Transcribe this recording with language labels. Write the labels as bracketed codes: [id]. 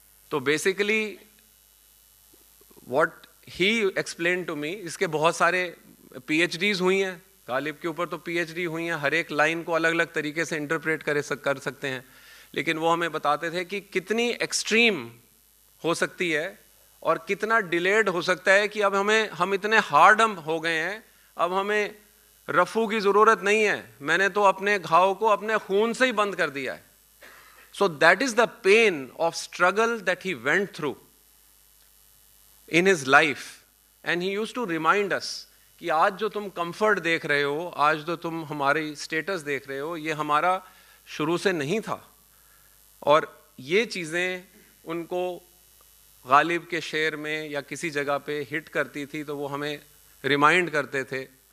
[hi] तो [en] basically what he explain to me, [hi] इसके बहुत सारे पीएचडीज हुई हैं गालिब के ऊपर, तो पीएचडी हुई हैं, हर एक लाइन को अलग अलग तरीके से इंटरप्रेट कर सकते हैं। लेकिन वो हमें बताते थे कि कितनी एक्सट्रीम हो सकती है और कितना डिलेड हो सकता है, कि अब हम इतने हार्ड हो गए हैं, अब हमें रफू की ज़रूरत नहीं है, मैंने तो अपने घाव को अपने खून से ही बंद कर दिया है. [en] So that is the pain of struggle that he went through in his life. And he used to remind us [hi] कि आज जो तुम कंफर्ट देख रहे हो, आज जो तुम हमारी स्टेटस देख रहे हो, ये हमारा शुरू से नहीं था. और ये चीज़ें उनको गालिब के शेर में या किसी जगह पे हिट करती थी तो वो हमें रिमाइंड करते थे.